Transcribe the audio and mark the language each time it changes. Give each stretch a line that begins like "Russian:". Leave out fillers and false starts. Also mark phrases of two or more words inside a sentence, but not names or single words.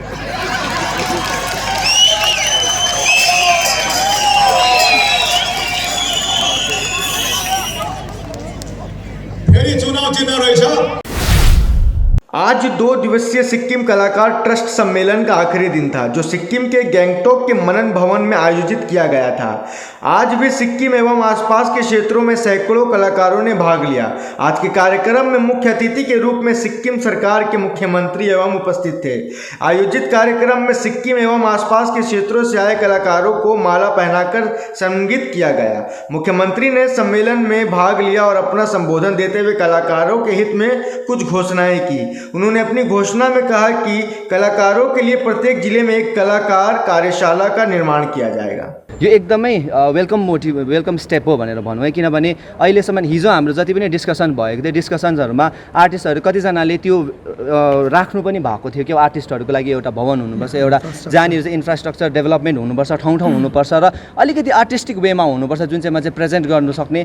Nepali: फेरि चुनाव चिन्ह रहेछ।
Hindi: आज 2 दिवसीय सिक्किम कलाकार ट्रस्ट सम्मेलन का आखिरी दिन था, जो सिक्किम के गैंगटोक के मनन भवन में आयोजित किया गया था। आज भी सिक्किम एवं आसपास के क्षेत्रों में सैकड़ों कलाकारों ने भाग लिया। आज के कार्यक्रम में मुख्य अतिथि के रूप में सिक्किम सरकार के मुख्यमंत्री एवं उपस्थित थे। आयोजित कार्यक्रम में सिक्किम एवं आसपास के क्षेत्रों से आए कलाकारों को माला पहनाकर सम्मानित किया गया। मुख्यमंत्री ने सम्मेलन में भाग लिया और अपना संबोधन देते हुए कलाकारों के हित में कुछ घोषणाएं की। उन्होंने अपनी घोषणा में कहा कि कलाकारों के लिए प्रत्येक जिले में एक कलाकार कार्यशाला का निर्माण किया जाएगा।
Nepali: यो एकदमै
English: welcome step
Nepali: हो भनेर भनौँ है। किनभने अहिलेसम्म हिजो हाम्रो जति पनि डिस्कसन भएको थियो, डिस्कसन्सहरूमा आर्टिस्टहरू कतिजनाले त्यो राख्नु पनि भएको थियो कि आर्टिस्टहरूको लागि एउटा भवन हुनुपर्छ, एउटा जहाँनिर चाहिँ
English: infrastructure development
Nepali: हुनुपर्छ, ठाउँ हुनुपर्छ र अलिकति आर्टिस्टिक वेमा हुनुपर्छ, जुन चाहिँ चाहिँ प्रेजेन्ट गर्नु सक्ने।